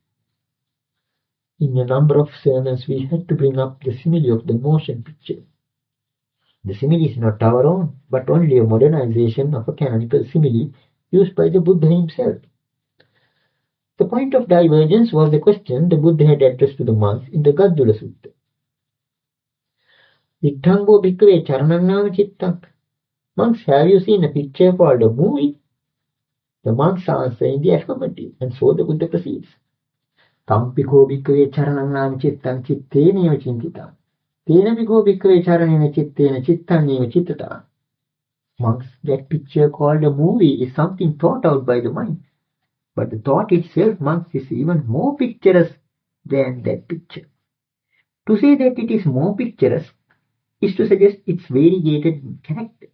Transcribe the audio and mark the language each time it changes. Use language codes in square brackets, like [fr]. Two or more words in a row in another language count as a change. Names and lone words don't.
[en] In a number of sermons, we had to bring up the simile of the motion picture. The simile is not our own, but only a modernization of a canonical simile used by the Buddha himself. The point of divergence was the question the Buddha had addressed to the monks in the Gaddula Sutta. [pi] Vitthambo bhikkhave charanannāma cittam. [en] Monks, have you seen a picture called a movie? The monks answer in the affirmative, and so the Buddha proceeds. [pi] Tampiko bhikkhave charanannāma cittam cittena cintita. Tena bhikkhave bhikkhave charanena cittena cittaneva cittata. [en] Monks, that picture called a movie is something thought out by the mind. But the thought itself, monks, is even more picturesque than that picture. To say that it is more picturesque is to suggest its variegated character.